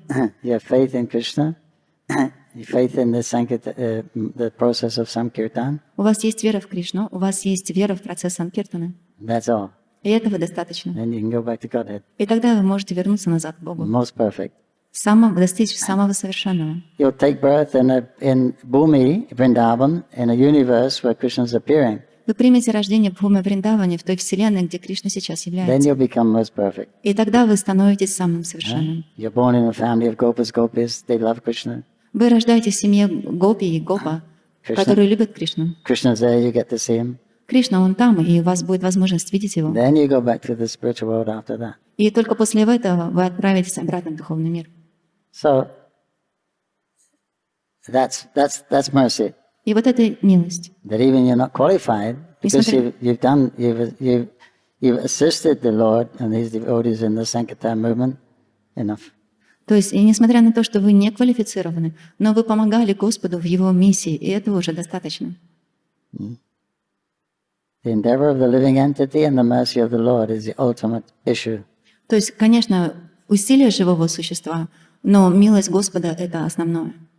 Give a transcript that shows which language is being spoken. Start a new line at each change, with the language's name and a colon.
English: You have faith in Krishna, faith in the process of Sankirtan.
Russian: У вас есть вера в Кришну, у вас есть вера в процесс Санкиртана.
English: That's all.
Russian: И этого достаточно.
English: Then you can go back to Godhead.
Russian: И тогда вы можете вернуться назад к Богу.
English: Most perfect.
Russian: Достичь самого совершенного.
English: You'll take birth in Bhumi, Vrindavan, in a universe where Krishna is appearing.
Russian: Вы примете рождение в Бхуме Вриндаване, в той вселенной, где Кришна сейчас
English: Then
Russian: является.
English: you'll become most perfect.
Russian: И тогда вы становитесь самым совершенным.
English: You're born in a family of gopis. They love Krishna.
Russian: Вы рождаетесь в семье гопи и гопа, которые любят Кришну.
English: Krishna's there, you get to see him.
Russian: Кришна, он там, и у вас будет возможность видеть его.
English: Then you go back to the spiritual world after that.
Russian: И только после этого вы отправитесь обратно в духовный мир.
English: So that's mercy.
Russian: И вот это милость.
English: That even you're not qualified because you've assisted the Lord and His devotees in the Sankirtan movement enough.
Russian: То есть, и несмотря на то, что вы не квалифицированы, но вы помогали Господу в Его миссии, и этого уже достаточно.
English: The endeavor of the living entity and the mercy of the Lord is the ultimate issue.
Russian: То есть, конечно, усилие живого существа, но милость Господа — это основное.